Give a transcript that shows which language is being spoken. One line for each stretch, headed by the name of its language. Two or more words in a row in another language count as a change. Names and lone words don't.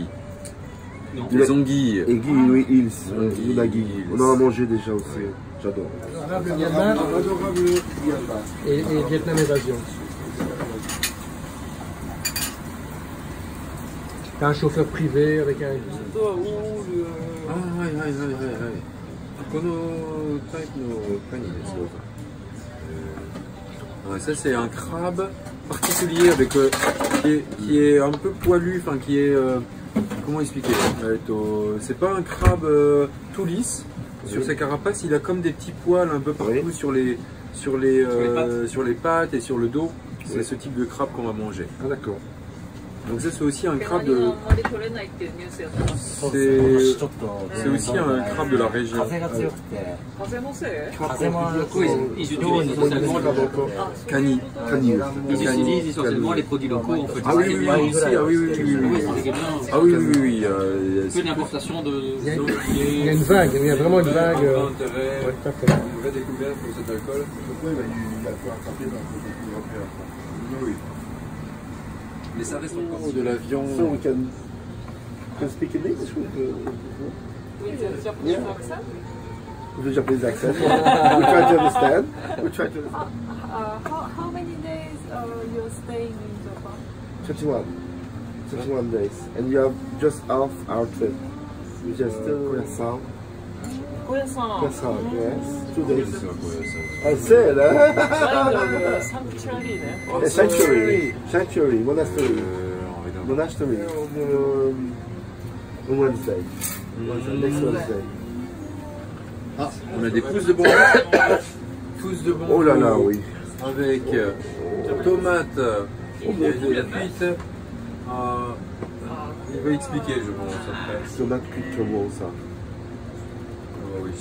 French: Les anguilles. Aiguille, unagi. On en a mangé déjà aussi. J'adore. Myanmar et Vietnam Évasion. T'as un chauffeur privé avec un...
Japanese: 本当はオールあ、はいはいはいはいはい。このタイプのカニですよ。
French: Ouais, ça c'est un crabe particulier avec qui est un peu poilu, enfin qui est comment expliquer, c'est pas un crabe tout lisse. Sur sa carapace, il a comme des petits poils un peu partout sur les pattes et sur le dos. C'est ce type de crabe qu'on va manger. Ah d'accord. Donc ça c'est aussi un crabe de...
Japanese: あんまり取れないっていうニュースやった。
French: C'est aussi un crabe de la région.
Japanese: 風が強くて、風のせい？風も
French: Ils utilisent essentiellement
Japanese: Cani.
French: ils utilisent essentiellement les produits locaux en fait. Ah oui, oui, oui, aussi, ah oui, oui, oui, oui. Ah oui, oui, oui. Peu d'importation de... Il y a une vague, il y a vraiment une vague. Intérêt, Ouais, tout à fait. une vraie découverte pour cet alcool. Pourquoi il a fait attraper dans le européen? Oui. Mais ça reste encore de la viande.
English: So we can speak in English with
French: Oui,
English: Yeah. accent. the Japanese accent. We try to understand. We try to understand. How many days you're staying in Japan? 21 days. And we have just off our trip. We just Koyasan. Koyasan, yes. 2 days. I said, huh? Sanctuaryね。 Yeah, sanctuary, monastery. Monastery. On Wednesday. Next Wednesday.
French: Ah, on a des pousses de bonbons. Pousses de bonbons. Oh là là, oui. Avec tomates et de la cuite. Il va expliquer, je pense. Après. Tomate cuite, c'est bon ça. Ah oui,